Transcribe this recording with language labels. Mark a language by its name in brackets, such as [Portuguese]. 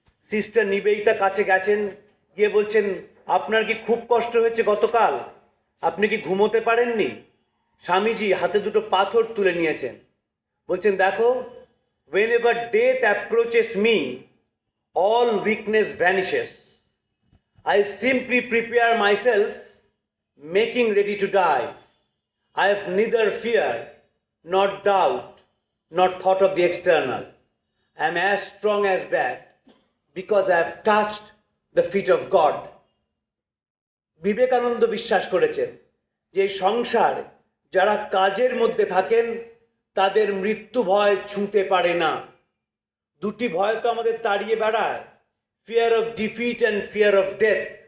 [Bangla] Sister Nivedita কাছে গেছেন, গিয়ে বলছেন আপনার কি খুব কষ্ট হয়েছে গতকাল, আপনি কি ঘুমোতে পারেননি? স্বামীজি হাতে দুটো পাথর তুলে নিয়েছেন, বলছেন দেখো, [English] whenever death approaches me, all weakness vanishes. I simply prepare myself, making ready to die. I have neither fear nor doubt nor thought of the external. I am as strong as that because I have touched the feet of God. [Bangla] Vivekananda বিশ্বাস করেছেন যে সংসার যারা কাজের মধ্যে থাকেন তাদের মৃত্যু ভয় ছুঁতে পারে না। দুটি ভয় তো আমাদের তাড়িয়ে বেড়ায়, [English] Fear of defeat and fear of death.